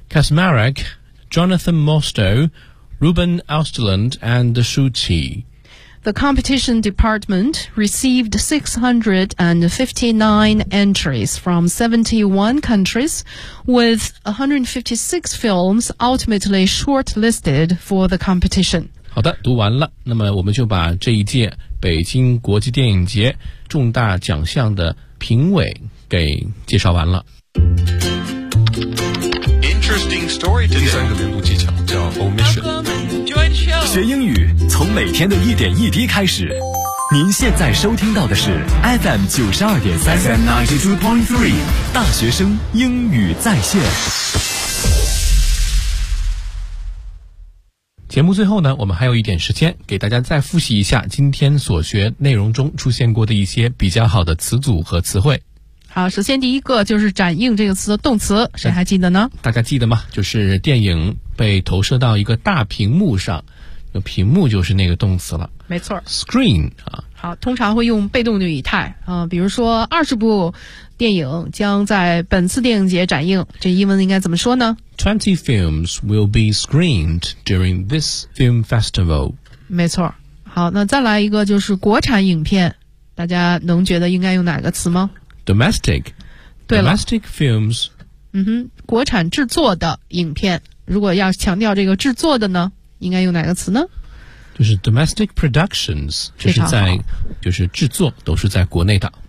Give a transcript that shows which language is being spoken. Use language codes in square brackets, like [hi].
[en] Kasmarek, Jonathan Mosto, Ruben Austerland, and Shu Qi. The competition department received 659 entries from 71 countries, with 156 films ultimately shortlisted for the competition. [zh] 好的，读完了，那么我们就把这一届北京国际电影节重大奖项的评委给介绍完了。 [en] Interesting story today. [zh] 第三个领悟技巧叫 omission. [en] Join show. [zh] 学英语从每天的一点一滴开始。您现在收听到的是 FM 92.3 [en] FM 92.3 [zh] 大学生英语在线。节目最后呢，我们还有一点时间，给大家再复习一下今天所学内容中出现过的一些比较好的词组和词汇。好，首先第一个就是展映这个词的动词，谁还记得呢？大家记得吗？就是电影被投射到一个大屏幕上，屏幕就是那个动词了。没错 [en] ，screen 啊。 [zh] 好，通常会用被动的语态啊、比如说20部电影将在本次电影节展映，这英文应该怎么说呢 [en] ？20 films will be screened during this film festival。 [zh] 没错。好，那再来一个就是国产影片，大家能觉得应该用哪个词吗？ [en] Domestic, [zh] 对了 [en] domestic films. [zh] 嗯哼，国产制作的影片，如果要强调这个制作的呢，应该用哪个词呢？就是 [en] domestic productions, [zh] 这是在就是制作都是在国内的。